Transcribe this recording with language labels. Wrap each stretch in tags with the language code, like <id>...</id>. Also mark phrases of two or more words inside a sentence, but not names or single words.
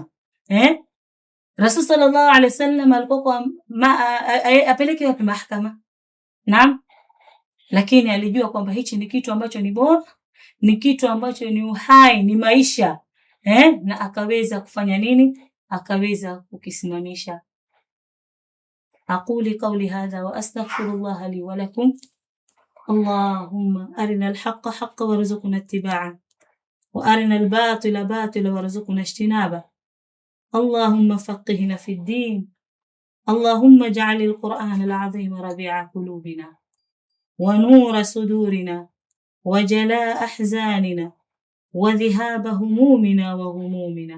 <sw>Rasul</sw> <ar>صلى الله عليه وسلم</ar> <sw>alikuwa apeleke wapi mahakama? Naam. Lakini alijua kwamba hichi ni kitu ambacho ni bora, ni kitu ambacho ni uhai, ni maisha. Na akaweza kufanya nini? Akaweza kukisimamisha.</sw> <ar>أقول قولي هذا وأستغفر الله لي ولكم. اللهم أرنا الحق حقا وارزقنا اتباعه وأرنا الباطل باطلا وارزقنا اجتنابه. اللهم فقهنا في الدين. اللهم اجعل القرآن العظيم ربيع قلوبنا ونور صدورنا وجلاء أحزاننا وذهاب همومنا وغمومنا.</ar>